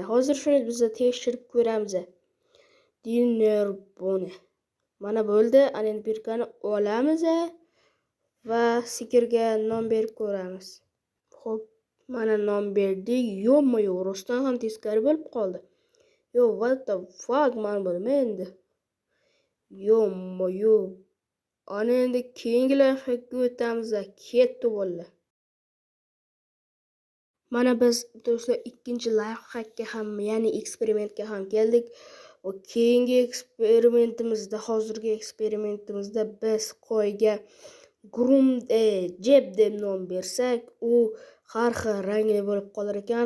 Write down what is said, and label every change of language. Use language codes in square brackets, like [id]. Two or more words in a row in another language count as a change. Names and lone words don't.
[uz] Hozir shuni biz tekshirib ko'ramiz. Dinner bone. Mana bo'ldi. Ana endi birkani olamiz va sigirga nom berib ko'ramiz. Xo'p, mana nom berdik. Yo'q, rostdan ham teskari bo'lib qoldi. [en] Yo, what the fuck, man [uz] bo'lma endi. [en] Yo. [uz] Ana endi keyingi lifehackga o'tamiz. Ketdi bo'ldi. Mana biz do'stlar ikkinchi lifehackga ham, ya'ni eksperimentga ham keldik. Va keyingi eksperimentimizda, hozirgi eksperimentimizda biz qo'yga groom jeb deb nom bersak, u har xil rangli bo'lib qolar ekan.